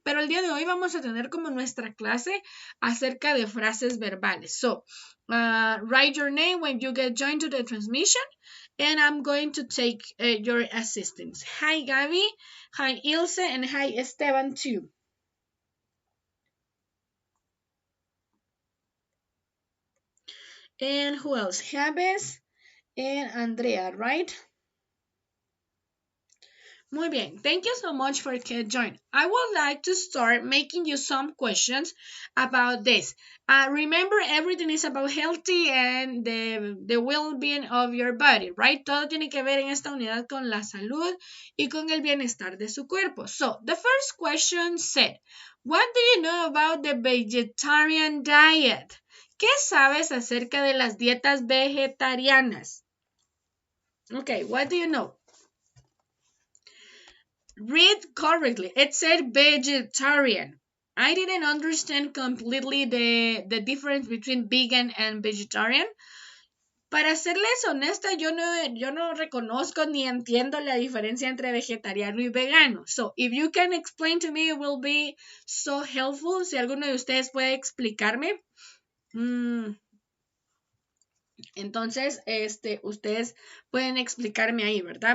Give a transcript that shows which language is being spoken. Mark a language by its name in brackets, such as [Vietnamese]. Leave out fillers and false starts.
[Spanish] Pero el día de hoy vamos a tener como nuestra clase acerca de frases verbales. [English] So, write your name when you get joined to the transmission, and I'm going to take your assistance. Hi, Gaby. Hi, Ilse, and hi, Esteban, too. And who else? Javes and Andrea, right? [Spanish] Muy bien. [English] Thank you so much for joining. I would like to start making you some questions about this. Remember, everything is about healthy and the well-being of your body, right? [Spanish] Todo tiene que ver en esta unidad con la salud y con el bienestar de su cuerpo. [English] So, the first question said, what do you know about the vegetarian diet? [Spanish] ¿Qué sabes acerca de las dietas vegetarianas? [English] Okay, what do you know? Read correctly. It said vegetarian. I didn't understand completely the difference between vegan and vegetarian. [Spanish] Para serles honesta, yo no reconozco ni entiendo la diferencia entre vegetariano y vegano. [English] So, if you can explain to me, it will be so helpful. [Spanish] Si alguno de ustedes puede explicarme. Entonces, ustedes pueden explicarme ahí, ¿verdad?